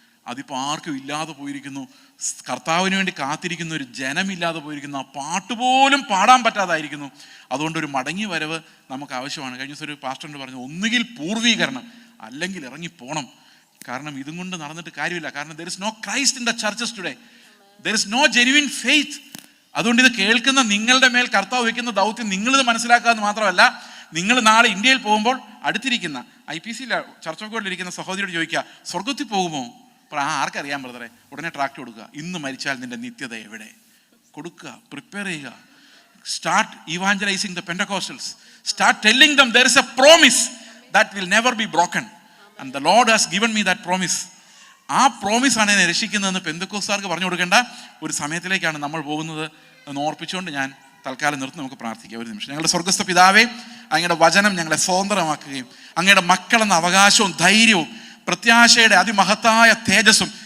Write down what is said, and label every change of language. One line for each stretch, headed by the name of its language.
Malayalam: അതിപ്പോൾ ആർക്കും ഇല്ലാതെ പോയിരിക്കുന്നു. കർത്താവിന് വേണ്ടി കാത്തിരിക്കുന്ന ഒരു ജനമില്ലാതെ പോയിരിക്കുന്നു. ആ പാട്ട് പോലും പാടാൻ പറ്റാതായിരിക്കുന്നു. അതുകൊണ്ടൊരു മടങ്ങി വരവ് നമുക്ക് ആവശ്യമാണ്. കഴിഞ്ഞ ദിവസം ഒരു പാസ്റ്ററിനോട് പറഞ്ഞു, ഒന്നുകിൽ പൂർവീകരണം അല്ലെങ്കിൽ ഇറങ്ങിപ്പോണം. കാരണം ഇതും കൊണ്ട് നടന്നിട്ട് കാര്യമില്ല. കാരണം
English: there is no Christ in the churches today. There is no genuine faith.
Malayalam: അതുകൊണ്ട് ഇത് കേൾക്കുന്ന നിങ്ങളുടെ മേൽ കർത്താവ് വയ്ക്കുന്ന ദൗത്യം നിങ്ങളിത് മനസ്സിലാക്കാമെന്ന് മാത്രമല്ല, നിങ്ങൾ നാളെ ഇന്ത്യയിൽ പോകുമ്പോൾ അടുത്തിരിക്കുന്ന IPC ചർച്ച് ഓഫ് ഗോഡിലിരിക്കുന്ന സഹോദരിയോട് ചോദിക്കുക, സ്വർഗത്തിൽ പോകുമോ? അപ്പോൾ ആർക്കറിയാൻ ബ്രദറെ? ഉടനെ ട്രാക്ട് കൊടുക്കുക, ഇന്ന് മരിച്ചാൽ നിന്റെ നിത്യത എവിടെ? കൊടുക്കുക, പ്രിപ്പയർ ചെയ്യുക.
English: Start evangelising the Pentecostals. Start telling them there is a promise that will never be broken and the Lord has given me that promise.
Malayalam: ആ പ്രോമിസാണ് എന്നെ രക്ഷിക്കുന്നതെന്ന് പെന്തക്കോസ്തുകാർക്ക് പറഞ്ഞു കൊടുക്കേണ്ട ഒരു സമയത്തിലേക്കാണ് നമ്മൾ പോകുന്നത് എന്ന് ഓർപ്പിച്ചുകൊണ്ട് ഞാൻ തൽക്കാലം നിർത്തി നമുക്ക് പ്രാർത്ഥിക്കാം. ഒരു നിമിഷം. ഞങ്ങളുടെ സ്വർഗ്ഗസ്ഥ പിതാവേ, അങ്ങയുടെ വചനം ഞങ്ങളെ സ്വതന്ത്രമാക്കുകയും അങ്ങയുടെ മക്കളെന്ന അവകാശവും ധൈര്യവും പ്രത്യാശയുടെ അതിമഹത്തായ തേജസ്സും